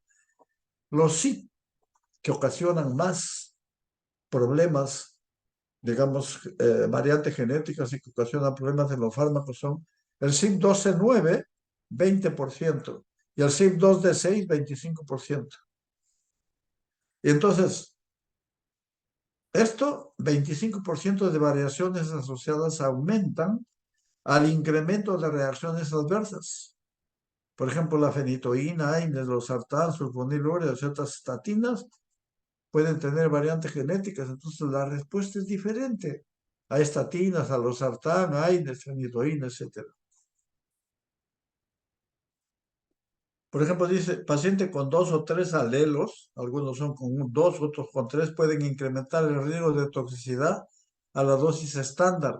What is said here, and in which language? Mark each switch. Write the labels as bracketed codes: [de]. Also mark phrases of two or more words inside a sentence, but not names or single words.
[es] Los sí que ocasionan más problemas, digamos, variantes genéticas y que ocasionan problemas en los fármacos son el CYP12C9, 20%, y el CYP2D6, 25%. Y entonces, esto, 25% de variaciones asociadas aumentan al incremento de reacciones adversas. Por ejemplo, la fenitoína, AINES, los sartán, sulfonilurea, ciertas estatinas pueden tener variantes genéticas, entonces la respuesta es diferente a estatinas, a los sartán, AINES, fenitoína, etc. Por ejemplo, dice, paciente con dos o tres alelos, algunos son con dos, otros con tres, pueden incrementar el riesgo de toxicidad a la dosis estándar.